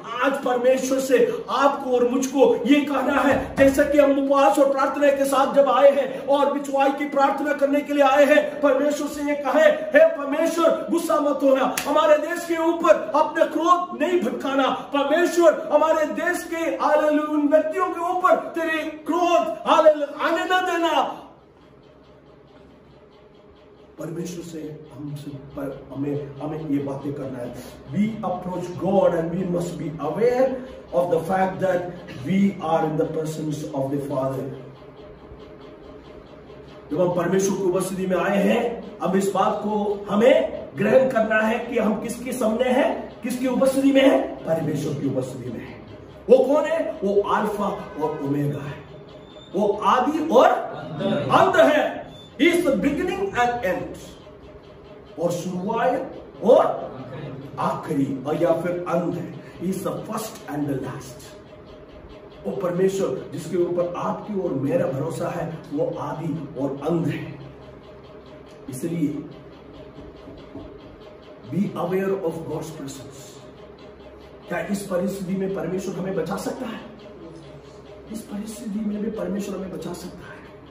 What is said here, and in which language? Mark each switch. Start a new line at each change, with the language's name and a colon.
Hindi: आज परमेश्वर से आपको और मुझको ये कहना है, जैसे कि हम उपवास और प्रार्थना के साथ जब आए हैं और बिचवाई की प्रार्थना करने के लिए आए हैं, परमेश्वर से ये कहे, हे परमेश्वर गुस्सा मत होना, हमारे देश के ऊपर अपने क्रोध नहीं भटकाना, परमेश्वर हमारे देश के उन व्यक्तियों के ऊपर तेरे क्रोध आने न देना। परमेश्वर से हमें ये बातें करना है।
English: We approach God and we must be aware of the fact that we are in the presence of the Father।
Hindi: जब हम परमेश्वर की उपस्थिति में आए हैं, अब इस बात को हमें ग्रहण करना है कि हम किसके सामने हैं, किसकी उपस्थिति में है? परमेश्वर की उपस्थिति में है। वो कौन है? वो अल्फा और ओमेगा है। वो आदि और अंत है।
English: He is the beginning and end,
Hindi: और शुरुआत और आखिरी, और या फिर अंत है।
English: He is the first and the last।
Hindi: वो परमेश्वर जिसके ऊपर आपकी और मेरा भरोसा है, वो आदि और अंत है।
English: इसलिए be aware of God's presence.
Hindi: क्या इस परिस्थिति में परमेश्वर हमें बचा सकता है? इस परिस्थिति में भी परमेश्वर हमें बचा सकता है।